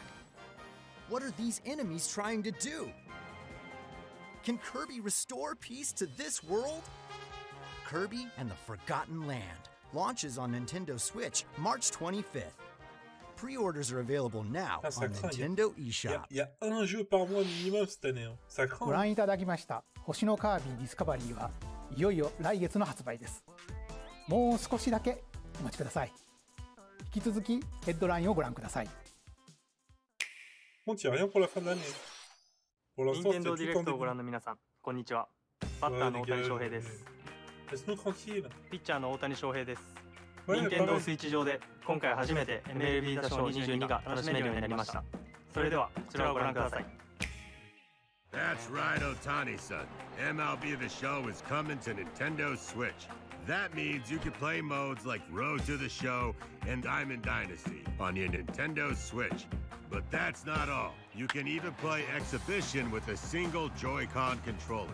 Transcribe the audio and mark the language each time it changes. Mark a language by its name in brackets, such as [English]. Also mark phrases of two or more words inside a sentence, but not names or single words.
[English] What are these enemies trying to do? Can Kirby restore peace to this world? Kirby and the Forgotten Land launches on Nintendo Switch March 25th. Pre-orders are available now on Nintendo eShop. [French] Il y a un jeu par mois minimum cette année. Ça craint. [Japanese] ご覧いただきました星のカービィディスカバリーはいよいよ来月の発売です。もう少しだけお待ちください。引き続きヘッドラインをご覧ください。 [French] Bon, il n'y a rien pour la fin de l'année. Pour l'instant, [Japanese] 任天堂ディレクトをご覧の皆さん、こんにちは。 バッターの大谷翔平です。 [French] Laisse-nous tranquille. [Japanese] ピッチャーの大谷翔平です。 [French] Ouais, [Japanese] 任天堂スイッチ上で今回初めて MLB 打賞22が楽しめるようになりました。それではこちらをご覧ください。 [English] That's right, Otani-san. MLB The Show is coming to Nintendo Switch. That means you can play modes like Road to the Show and Diamond Dynasty on your Nintendo Switch. But that's not all. You can even play Exhibition with a single Joy-Con controller.